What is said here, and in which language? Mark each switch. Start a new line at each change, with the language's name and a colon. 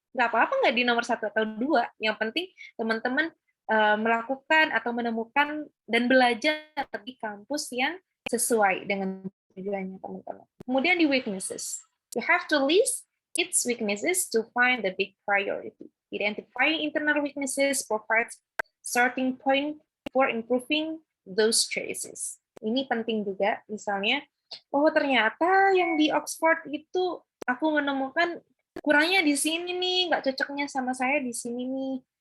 Indonesian: Nggak apa-apa nggak di nomor 1 atau 2, yang penting teman-teman melakukan atau menemukan dan belajar di kampus yang sesuai dengan tujuannya teman-teman. Kemudian di weaknesses.
English: You have to list its weaknesses to find the big priority. Identifying internal weaknesses provides starting point for improving those choices.
Indonesian: Ini penting juga, misalnya, oh ternyata yang di Oxford itu aku menemukan kurangnya di sini nih, nggak cocoknya sama saya di sini nih.